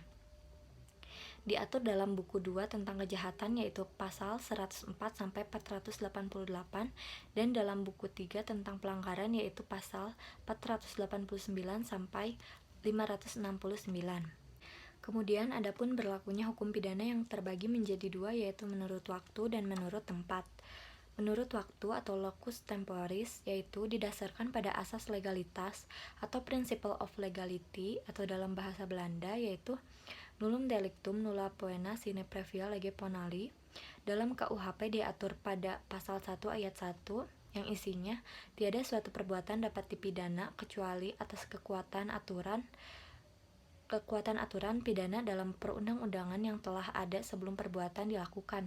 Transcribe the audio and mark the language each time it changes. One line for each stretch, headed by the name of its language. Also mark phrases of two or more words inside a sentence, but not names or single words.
Indonesian: Diatur dalam buku 2 tentang kejahatan yaitu pasal 104 sampai 488, dan dalam buku 3 tentang pelanggaran yaitu pasal 489 sampai 569. Kemudian adapun berlakunya hukum pidana yang terbagi menjadi dua, yaitu menurut waktu dan menurut tempat. Menurut waktu atau
Latin: locus temporis
Indonesian: yaitu didasarkan pada asas legalitas atau
English: principle of legality,
Indonesian: atau dalam bahasa Belanda yaitu
Latin: nullum delictum nulla poena sine previa lege ponali.
Indonesian: Dalam KUHP diatur pada pasal 1 ayat 1 yang isinya tiada suatu perbuatan dapat dipidana kecuali atas kekuatan aturan pidana dalam perundang-undangan yang telah ada sebelum perbuatan dilakukan.